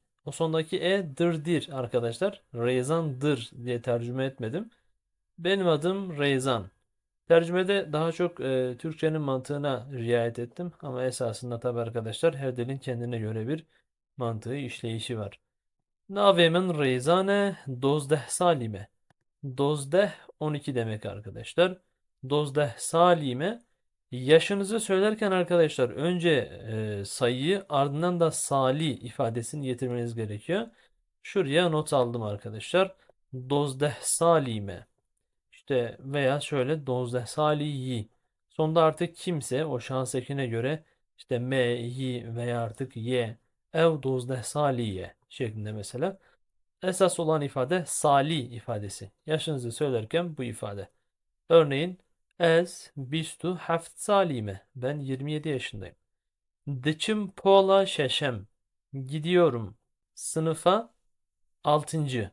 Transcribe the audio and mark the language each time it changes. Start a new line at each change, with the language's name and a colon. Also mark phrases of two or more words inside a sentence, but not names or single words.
Turkish: O sondaki dırdir arkadaşlar. Rezandır diye tercüme etmedim. Benim adım Rezan. Tercümede daha çok Türkçenin mantığına riayet ettim ama esasında tabi arkadaşlar her dilin kendine göre bir mantığı işleyişi var.
Kurdish: Navemen reyzane dozdeh salime.
Turkish: Dozdeh 12 demek arkadaşlar.
Kurdish: Dozdeh salime
Turkish: yaşınızı söylerken arkadaşlar önce sayıyı ardından da sali ifadesini getirmeniz gerekiyor. Şuraya not aldım arkadaşlar.
Kurdish: Dozdeh salime.
Turkish: İşte veya şöyle dozde saliyi. Sonunda artık kimse o şahıs ekine göre işte me, yi veya artık ye,
Kurdish: ev dozde saliye
Turkish: şeklinde mesela. Esas olan ifade sali ifadesi. Yaşınızı söylerken bu ifade. Örneğin
Kurdish: ez bistu haft salime.
Turkish: Ben 27 yaşındayım.
Kurdish: Dıçım pola şeşem.
Turkish: Gidiyorum. Sınıfa 6.